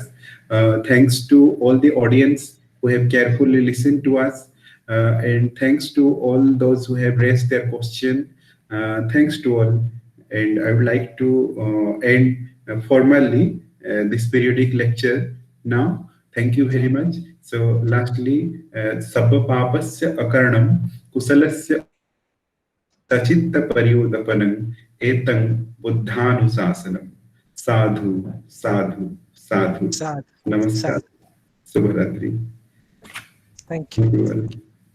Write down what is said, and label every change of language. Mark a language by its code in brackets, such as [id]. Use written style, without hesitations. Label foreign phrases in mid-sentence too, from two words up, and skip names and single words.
[en] Thanks to all the audience who have carefully listened to us, and thanks to all those who have raised their question. Thanks to all, and I would like to end formally this periodic lecture now. Thank you very much. So lastly, [pi] sabba papasya akaranam kusalasya sachitta paryodapanam etam buddhanusasanam. Sadhu. Namaskar. [en] Subharatri. Thank you.